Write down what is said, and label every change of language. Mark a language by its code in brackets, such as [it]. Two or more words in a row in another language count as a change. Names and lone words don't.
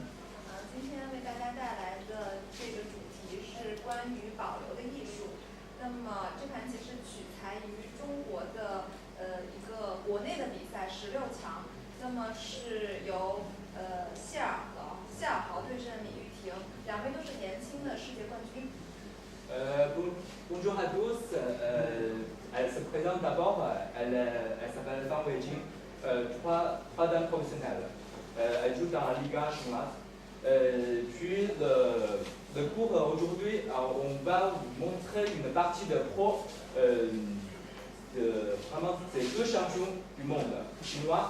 [zh] 今天为大家带来的这个主题是关于保留的艺术。那么这盘棋是取材于中国的一个国内的比赛16强，那么是由谢尔豪对阵李玉婷，两位都是年轻的世界冠军。 [fr] Bonjour à tous. Elle se présente d'abord. Elle s'appelle Fan Weijing. Trois dames professionnelles. Elle joue dans la Liga chinoise. Puis le cours aujourd'hui, on va vous montrer une partie de pro de vraiment ces deux champions du monde chinois.